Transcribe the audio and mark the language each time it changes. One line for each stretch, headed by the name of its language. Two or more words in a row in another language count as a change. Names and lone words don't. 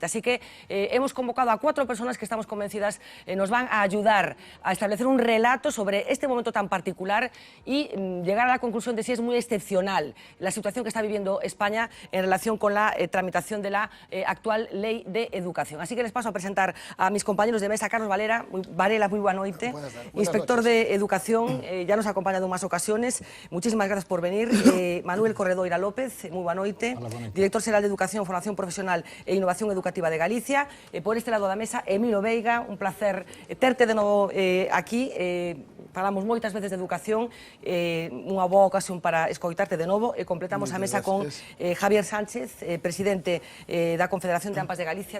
Spanish: Así que hemos convocado a 4 personas que estamos convencidas nos van a ayudar a establecer un relato sobre este momento tan particular y llegar a la conclusión de si es muy excepcional la situación que está viviendo España en relación con la tramitación de la actual Ley de Educación. Así que les paso a presentar a mis compañeros de mesa. Carlos Varela, muy buena noite, inspector de Educación, ya nos ha acompañado en más ocasiones. Muchísimas gracias por venir.
Galician: Manuel Corredoira López, moi boa noite, director xeral de Educación, Formación Profesional e Innovación Educativa de Galicia. Por este lado da mesa, Emilio Veiga, un placer terte de novo aquí. Falamos moitas veces de educación, unha boa ocasión para escoitarte de novo, e completamos a mesa con Javier Sánchez, presidente da Confederación de AMPAs de Galicia.